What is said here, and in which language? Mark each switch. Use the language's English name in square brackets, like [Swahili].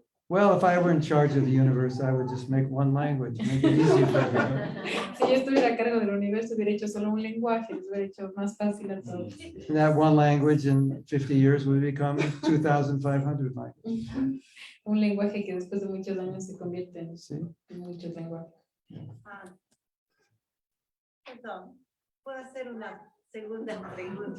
[English] Well, if I were in charge of the universe, I would just make one language, make it easy for everybody. [Spanish] Si yo estuviera a cargo del universo, hubiera hecho solo un lenguaje, les hubiera hecho más fácil a todos. [English] And that one language in 50 years would become 2,500 languages. [Spanish] Un lenguaje que después de muchos años se convierte en [English] See? [Spanish] muchos lenguajes. Perdón, puedo hacer una segunda pregunta.